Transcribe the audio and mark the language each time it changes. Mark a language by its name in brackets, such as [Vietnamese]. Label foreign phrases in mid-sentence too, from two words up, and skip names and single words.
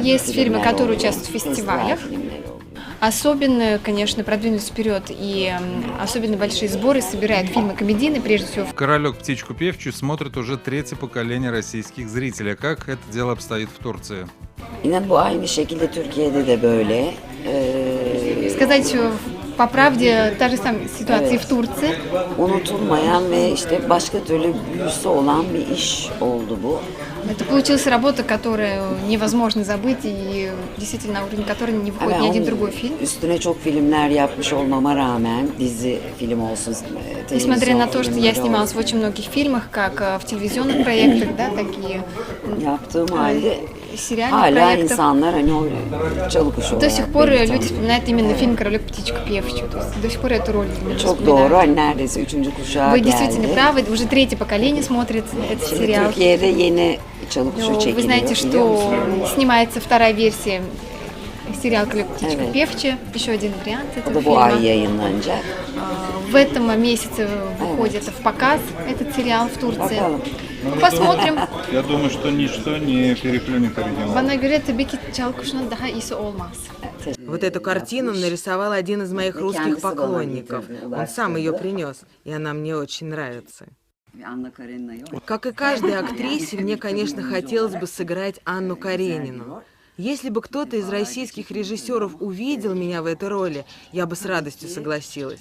[Russian] Есть фильмы, [Turkish] filmler [Russian] которые [Turkish] oluyor. [Russian] участвуют в фестивалях. [Turkish] Filmler oluyor. [Russian] Особенно, конечно, продвинулись вперед и особенно большие сборы собирают фильмы комедийные, прежде всего. «Королек, птичку певчую» смотрит уже третье поколение российских зрителей. А как это дело обстоит в Турции? [Turkish] İnan bu aynı şekilde Türkiye'de de böyle. [Russian] Сказать по правде, та же самая ситуация и в Турции. [Turkish] Unutulmayan ve işte başka türlü büyüsü olan bir iş oldu bu. [Russian] Это получилась работа, которую невозможно забыть и действительно на уровень которой не выходит ни один другой фильм. [Turkish] Üstüne çok filmler yapmış olmama rağmen dizi film olsun, [Russian] Несмотря на то, что я [Turkish] filmleri [Russian] снималась в очень многих фильмах, как в телевизионных проектах, да, так и [Turkish] yaptığım halde [Russian] сериальных [Turkish] hala [Russian] проектах. [Turkish] insanlar hani o çalı kuşu [Russian] До сих [Turkish] olarak [Russian] пор [Turkish] beni [Russian] люди [Turkish] tanıyor. [Russian] вспоминают именно фильм «Королек, птичка певчая». То есть до сих пор эту роль для меня [Turkish] Çok doğru. [Russian] вспоминают. [Turkish] Hani neredeyse 3. kuşağa [Russian] Вы [Turkish] geldi. [Russian] действительно правы, уже третье поколение смотрит этот [Turkish] Şimdi [Russian] сериал. [Turkish] Türkiye'de yeni çalı kuşu [Russian] Вы [Turkish] çekiliyor. [Russian] знаете, [Turkish] Biliyor [Russian] что [Turkish] musunuz? [Russian] снимается вторая версия сериала «Королек, птичка [Turkish] Evet. [Russian] певчая». Еще один вариант [Turkish] O [Russian] этого [Turkish] da bu ay [Russian] фильма. [Turkish] yayınlanacak. [Russian] В этом месяце выходит в показ этот сериал в Турции. [Turkish] Bakalım. [Russian] Посмотрим. Я думаю, что ничто не переплюнет оригинал. [Turkish] Bana göre tabii ki Çalkuş'un daha iyisi olmaz. [Russian] Вот эту картину нарисовал один из моих русских поклонников. Он сам ее принес, и она мне очень нравится. Как и каждой актрисе, мне, конечно, хотелось бы сыграть Анну Каренину. Если бы кто-то из российских режиссеров увидел меня в этой роли, я бы с радостью согласилась.